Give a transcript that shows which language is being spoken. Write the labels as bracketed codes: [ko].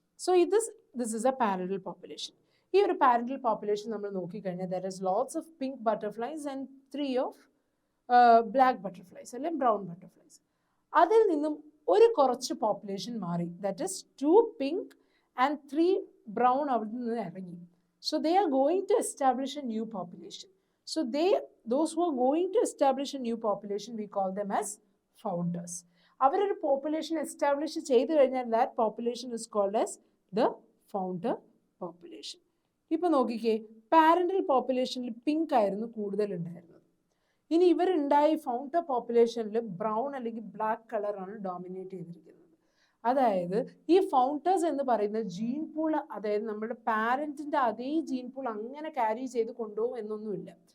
[en] So this is a parental population. [ml] ഈ ഒരു parental population നമ്മൾ നോക്കിക്കഴിഞ്ഞാൽ [en] There is lots of pink butterflies and 3 of black butterflies അല്ലെങ്കിൽ brown butterflies. [ml] അതിൽ നിന്നും ഒരു കുറച്ച് പോപ്പുലേഷൻ മാറി, that is 2 pink and 3 brown അവിടെ നിന്ന് ഇറങ്ങി. [en] So they are going to establish a new population. So those who are going to establish a new population, we call them as founders. [ml] അവരൊരു population establish ചെയ്ത് കഴിഞ്ഞാൽ [en] that population is called as the founder population. [ml] ഇപ്പൊ നോക്കിക്കേ, parental പോപ്പുലേഷനിൽ pink ആയിരുന്നു കൂടുതലുണ്ടായിരുന്നത്. ഇനി ഇവരുണ്ടായി founder പോപ്പുലേഷനിൽ brown അല്ലെങ്കിൽ black കളറാണ് dominate ചെയ്തിരിക്കുന്നത്. അതായത് ഈ ഫൗണ്ടേഴ്സ് എന്ന് പറയുന്ന ജീൻ പൂൾ, അതായത് നമ്മുടെ പാരന്റിന്റെ അതേ ജീൻ പൂൾ അങ്ങനെ ക്യാരി ചെയ്ത് കൊണ്ടുപോകും എന്നൊന്നുമില്ല.